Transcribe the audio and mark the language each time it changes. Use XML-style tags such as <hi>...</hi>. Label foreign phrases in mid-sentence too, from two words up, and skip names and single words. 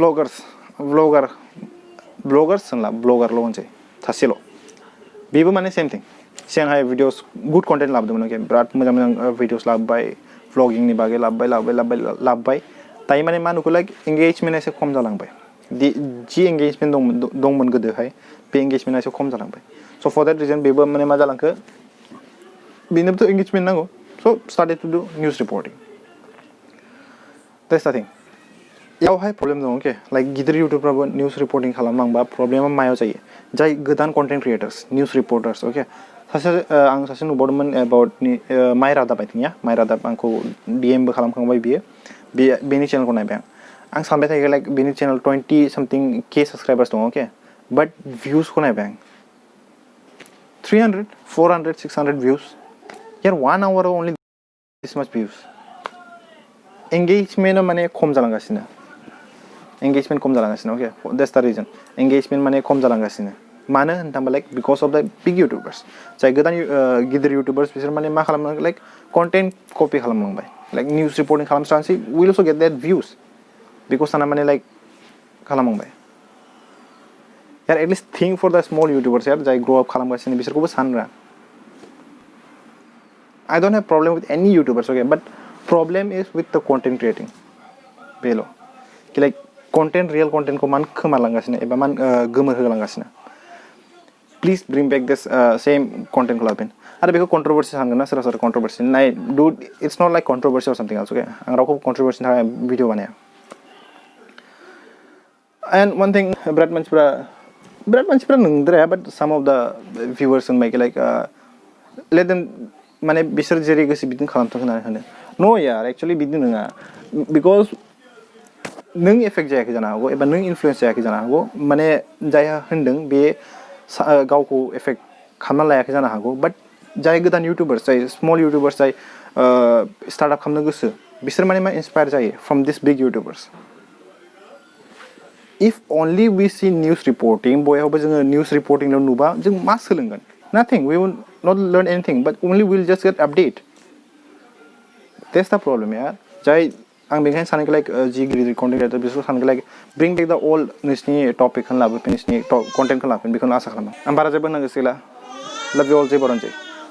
<brx>ब्लगार्स होनला ब्लगारल' होनसै सासेल' बेबो माने</brx> <en>same thing</en> <brx>सिगांहाय भिडिअस</brx> <en>good content</en> <brx>लाबोदोंमोन ओके बिराद मोजां भिडिअस लाबोबाय व्लगिंनि बागै लाबोबाय दायो माने मा नुखो लाइक एंगेजमेन्टआ एसे खम जालांबाय जि एंगेजमेन्ट दंमोन गोदोहाय बे एंगेजमेन्टआ एसे खम जालांबाय</brx> <en>so for that reason</en> <brx>बेबो माने मा जालांखो बेनोबोथ' एंगेजमेन्ट नांगौ</brx> <en>so started to do news reporting that's the thing</en> <brx>यावहाय प्रब्लेम दं ओके लाइक गिदिर यूट्यूबफ्राबो</brx> <en>news reporting</en> <brx>खालामलांबा प्रब्लेमा मायाव जायो जाय गोदान</brx> <en>content creators news reporters</en> <brx>ओके आं सासे नुबावदोंमोन</brx> <en>about my</en> <brx>रादाब आइथिंया माइ रादाब आंखौ डीएमबो खालामखांबाय बेनि चेनेलखौ नायबाय आं सानबाय थायो लाइक बेनि चेनेल 20</brx> <en>something K subscribers</en> <brx>दं ओके बाट भिउसखौ नायबाय आं</brx> <en>300 400 600 views यार 1 hour only this much views</en> <brx>एंगेजमेन्टआ माने खम जालांगासिनो ओके</brx> <en>that's the reason</en> <brx>एंगेजमेन्ट माने खम जालांगासिनो मानो होनथांबा लाइक</brx> <en>because of the big YouTubers</en> <brx>जाय गोदान गिदिर यूट्यूबर्स बिसोर माने मा खालामनांगौ लाइक</brx> <en>content copy</en> <brx>खालामलांबाय लाइक</brx> <en>news reporting</en> <brx>खालामस्रानोसै</brx> <en>will also get that views</en> <brx>बेखौ साना माने लाइक खालामलांबाय यार</brx> <en>atleast think for the small YouTubers</en> <brx>यार जाय</brx> <en>grow up</en> <brx>खालामगासिनो बिसोरखौबो सानरा</brx> <en>I don't have problem with any YouTubers okay but problem is with the content creating</en> <brx>बेल' कि लाइक कन्टेन्ट रियल कन्टेन्टखौ मान खोमालांगासिनो एबा मान गोमोर होलांगासिनो</brx> <en>please bring back this same</en> <brx>कन्टेन्टखौ लाबोफिन आरो बेखौ कन्ट्रोवर्सी सानगोन ना सोरबा कन्ट्रोवर्सी नाय</brx> <en>dude it's not like controversy or something else okay</en> <brx>आं रावखौ कन्ट्रोवर्सीनि थाखाय भिडिअ बानाया</brx> <en>and one thing</en> <brx>बिराद मानसिफ्रा नंद्राया</brx> <en>but some of the viewers</en> <brx>होनबाय कि</brx> <en>like let them</en> <brx>माने बिसोर जेरै गोसो बिदिनो खालामथों होननानै होनो नो यार एक्चुअली बिदि नङा बिकज नों एफेक्ट जायाखै जानो हागौ एबा नों इनफ्लुएन्स जायाखै जानो हागौ माने जायहा होनदों बे गावखौ एफेक्ट खालामना लायाखै जानो हागौ बाट जाय गोदान यूट्यूबर्स जाय</brx> <en>small YouTubers</en> <brx>जाय</brx> <en>start up</en> <brx>खालामनो गोसो बिसोर माने मा इन्सपायर जायो</brx> <en>from this big YouTubers if only we see news reporting</en> <brx>बयहाबो जोङो न्यूज रिपोर्टिंल' नुबा जों मा सोलोंगोन</brx> <en>nothing we will not learn anything but only we'll just get update that's the problem</en> <brx>यार जाय आं बेखायनो सानोखि लाइक जि गिदिर</brx> <en>content creator</en> <brx>बिसोरखौ सानोखि लाइक</brx> <en>bring back the old</en> <brx>नोंसिनि टपिकखौ लाबोफिन नोंसिनि कन्टेन्टखौ लाबोफिन बेखौनो आसा खालामो आं बारा जेबो होननो गोसो गैला</brx> <en>love you all</en> <brx>जय बर'नजय</brx>